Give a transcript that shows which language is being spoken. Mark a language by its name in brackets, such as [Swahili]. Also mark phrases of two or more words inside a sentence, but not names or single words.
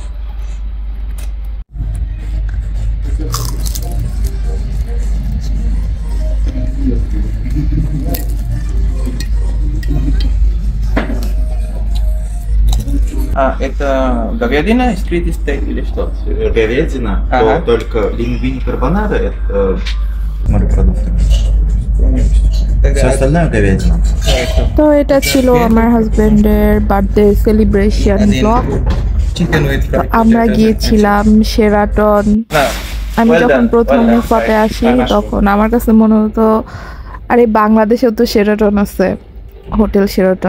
[Russian] это говядина, стрит стейк или что? Говядина, Ага. то только лингвини карбонара, это морепродукты. Все остальное говядина. [Bangla] তো এটা ছিল আমার হাজবেন্ডের [English] birthday celebration blog. Chicken with [Bangla] আমরা গিয়েছিলাম শেরাটন। আমি যখন প্রথম উফাতে আসি তখন আমার কাছে মনে হতো আরে বাংলাদেশেও তো শেরাটন আছে, হোটেল শেরাটন।